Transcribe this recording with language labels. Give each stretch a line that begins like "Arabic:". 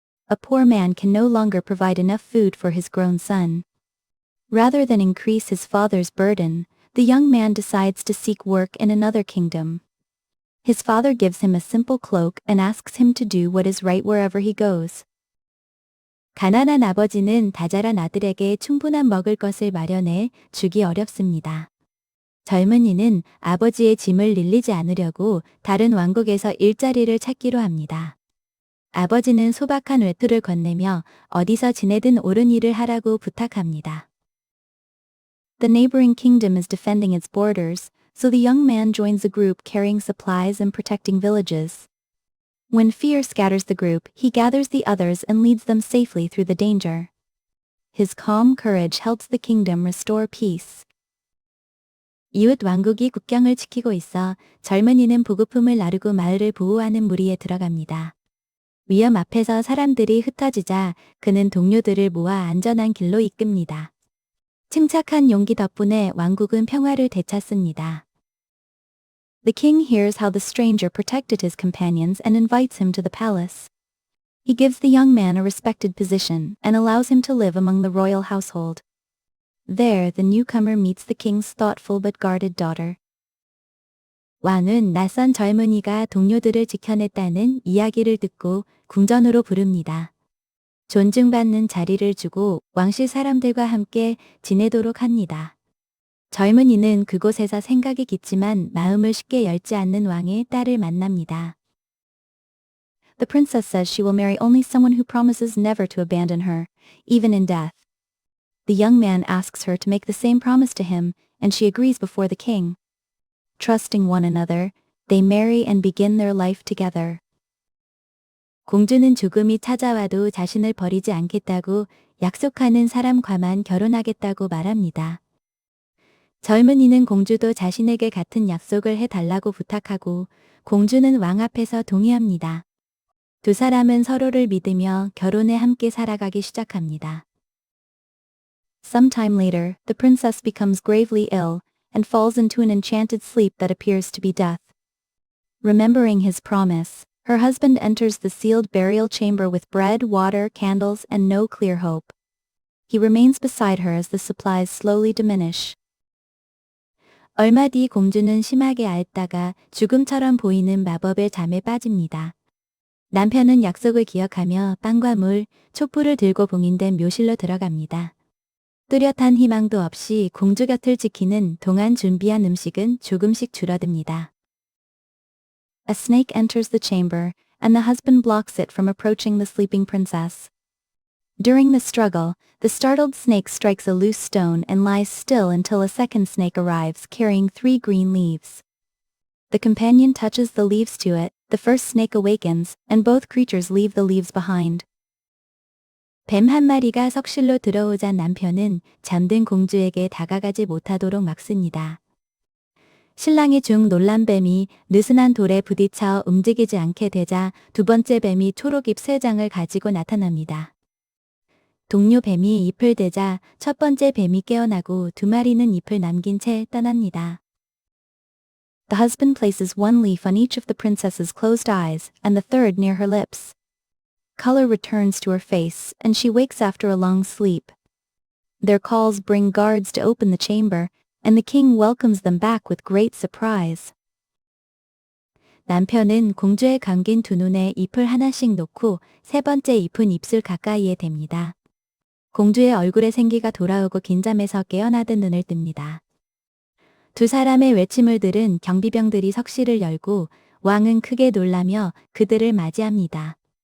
English: A poor man can no longer provide enough food for his grown son. Rather than increase his father's burden, the young man decides to seek work in another kingdom. His father gives him a simple cloak and asks him to do what is right wherever he goes.
Korean: 가난한 아버지는 다자란 아들에게 충분한 먹을 것을 마련해 주기 어렵습니다. 젊은이는 아버지의 짐을 늘리지 않으려고 다른 왕국에서 일자리를 찾기로 합니다. 아버지는 소박한 외투를 건네며 어디서 지내든 옳은 일을 하라고 부탁합니다.
English: The neighboring kingdom is defending its borders, so the young man joins a group carrying supplies and protecting villages. When fear scatters the group, he gathers the others and leads them safely through the danger. His calm courage helps the kingdom restore peace.
Korean: 이웃 왕국이 국경을 지키고 있어 젊은이는 보급품을 나르고 마을을 보호하는 무리에 들어갑니다. 위험 앞에서 사람들이 흩어지자 그는 동료들을 모아 안전한 길로 이끕니다. 침착한 용기 덕분에 왕국은 평화를 되찾습니다.
English: The king hears how the stranger protected his companions and invites him to the palace. He gives the young man a respected position and allows him to live among the royal household. There, the newcomer meets the king's thoughtful but guarded daughter.
Korean: 왕은 낯선 젊은이가 동료들을 지켜냈다는 이야기를 듣고 궁전으로 부릅니다. 존중받는 자리를 주고 왕실 사람들과 함께 지내도록 합니다. 젊은이는 그곳에서 생각이 깊지만 마음을 쉽게 열지 않는 왕의 딸을 만납니다.
English: The princess says she will marry only someone who promises never to abandon her, even in death. The young man asks her to make the same promise to him, and she agrees before the king. Trusting one another, they marry and begin their life together.
Korean: 공주는 죽음이 찾아와도 자신을 버리지 않겠다고 약속하는 사람과만 결혼하겠다고 말합니다. 젊은이는 공주도 자신에게 같은 약속을 해달라고 부탁하고 공주는 왕 앞에서 동의합니다. 두 사람은 서로를 믿으며 결혼에 함께 살아가기 시작합니다.
English: Sometime later, the princess becomes gravely ill and falls into an enchanted sleep that appears to be death. Remembering his promise, her husband enters the sealed burial chamber with bread, water, candles, and no clear hope. He remains beside her as the supplies slowly diminish.
Korean: 얼마 뒤 공주는 심하게 앓다가 죽음처럼 보이는 마법의 잠에 빠집니다. 남편은 약속을 기억하며 빵과 물, 촛불을 들고 봉인된 묘실로 들어갑니다. 뚜렷한 희망도 없이 공주 곁을 지키는 동안 준비한 음식은 조금씩 줄어듭니다.
English: A snake enters the chamber, and the husband blocks it from approaching the sleeping princess. During the struggle, the startled snake strikes a loose stone and lies still until a second snake arrives carrying 3 green leaves. The companion touches the leaves to it, the first snake awakens, and both creatures leave the leaves behind.
Korean: 뱀 한 마리가 석실로 들어오자 남편은 잠든 공주에게 다가가지 못하도록 막습니다. 신랑이 중 놀란 뱀이 느슨한 돌에 부딪혀 움직이지 않게 되자 두 번째 뱀이 초록잎 3장을 가지고 나타납니다. 동료 뱀이 잎을 대자 첫 번째 뱀이 깨어나고 2마리는 잎을 남긴 채 떠납니다.
English: The husband places 1 leaf on each of the princess's closed eyes and the third near her lips. Color returns to her face and she wakes after a long sleep. Their calls bring guards to open the chamber and the king welcomes them back with great surprise.
Korean: 남편은 공주의 감긴 두 눈에 잎을 하나씩 놓고 세 번째 잎은 입술 가까이에 댑니다. 공주의 얼굴에 생기가 돌아오고 긴장에서 깨어나듯 눈을 뜹니다. 두 사람의 외침을 들은 경비병들이 석실을 열고 왕은 크게 놀라며 그들을 맞이합니다.